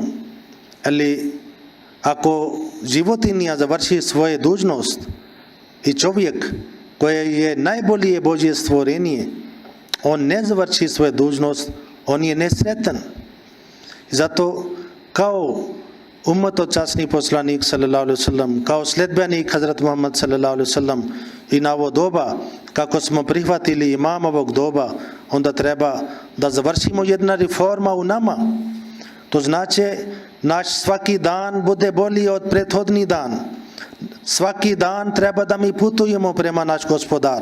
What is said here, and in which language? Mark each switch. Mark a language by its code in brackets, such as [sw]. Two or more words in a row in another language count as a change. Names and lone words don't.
[bs] Ali ako životinja završi svoju dužnost i čovjek koji je najbolje Božje stvorenje, on ne završi svoju dužnost, on je nesretan. Zato kao umatočasni poslanik [ar] صلى الله عليه وسلم, [bs] kao sledbenik Hazrat Muhammad [ar] صلى الله عليه وسلم [bs] i na ovo doba, kako smo prihvatili imamovog doba, onda treba da završimo jedna reforma u nama. To znači naš svaki dan bude bolji od prethodni dan. Svaki dan treba da mi putujemo prema naš gospodar.